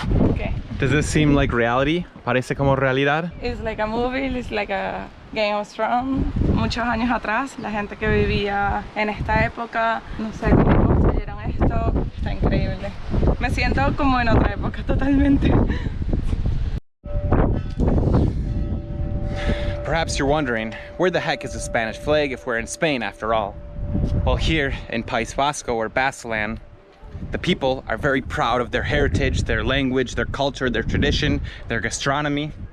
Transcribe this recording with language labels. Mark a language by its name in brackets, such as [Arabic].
[English] Okay. Does this seem like reality? [Spanish] Parece como realidad? [English] It's like a movie, it's like a Game of Thrones. [Spanish] Muchos años atrás, la gente que vivía en esta época, no sé cómo construyeron esto, está increíble. Me siento como en otra época totalmente. [English] Perhaps you're wondering, where the heck is the Spanish flag if we're in Spain after all? Well, here in País Vasco, or Basque land, the people are very proud of their heritage, their language, their culture, their tradition, their gastronomy.